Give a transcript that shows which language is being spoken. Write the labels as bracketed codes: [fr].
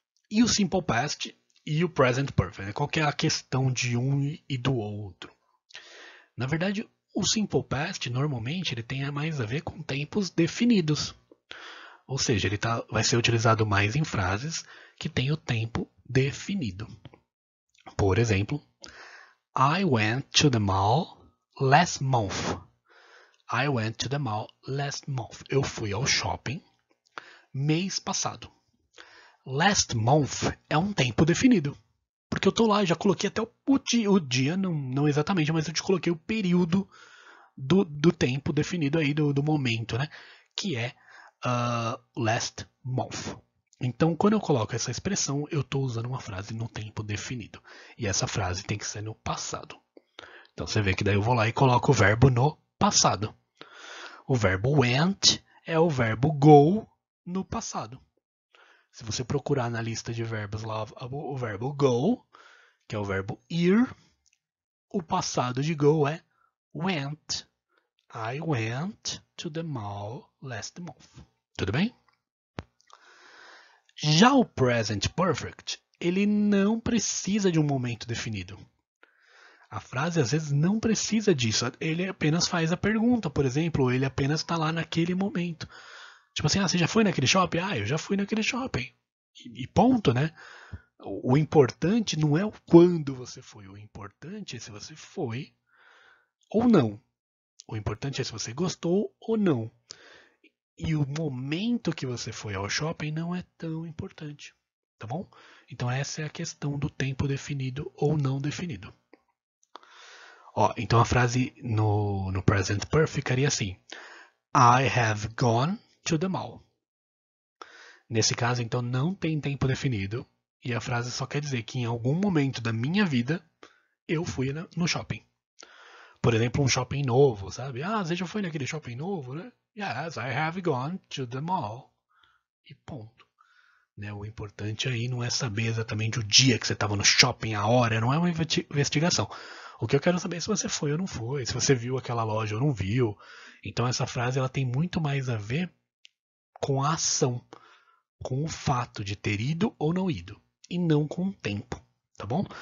[pt] E o Simple Past e o Present Perfect, né? Qual que é a questão de um e do outro? Na verdade, o Simple Past, normalmente, ele tem mais a ver com tempos definidos. Ou seja, ele vai ser utilizado mais em frases que têm o tempo definido. Por exemplo, [en] I went to the mall last month. I went to the mall last month. [pt] Eu fui ao shopping mês passado. Last month é um tempo definido. Porque eu tô lá, já coloquei até o dia não exatamente, mas eu te coloquei o período do tempo definido aí, do momento, né? Que é last month. Então, quando eu coloco essa expressão, eu estou usando uma frase no tempo definido. E essa frase tem que ser no passado. Então, você vê que daí eu vou lá e coloco o verbo no passado. O verbo went é o verbo go no passado. Se você procurar na lista de verbos lá o verbo go, que é o verbo ir, o passado de go é went. [en] I went to the mall last month. [pt] Tudo bem? Já o present perfect, ele não precisa de um momento definido. A frase às vezes não precisa disso. Ele apenas faz a pergunta, por exemplo, ou ele apenas está lá naquele momento. Tipo assim, você já foi naquele shopping? Eu já fui naquele shopping. E ponto, né? O importante não é o quando você foi. O importante é se você foi ou não. O importante é se você gostou ou não. E o momento que você foi ao shopping não é tão importante. Tá bom? Então essa é a questão do tempo definido ou não definido. Então a frase no present perfect ficaria assim: [en] I have gone to the mall. [pt] Nesse caso, então, não tem tempo definido. E a frase só quer dizer que em algum momento da minha vida eu fui no shopping. Por exemplo, um shopping novo, sabe? Você já foi naquele shopping novo, né? [en] Yes, I have gone to the mall. [pt] E ponto. Né? O importante aí não é saber exatamente o dia que você estava no shopping, a hora, não é uma investigação. O que eu quero saber é se você foi ou não foi, se você viu aquela loja ou não viu. Então essa frase ela tem muito mais a ver com a ação, com o fato de ter ido ou não ido, e não com o tempo, tá bom?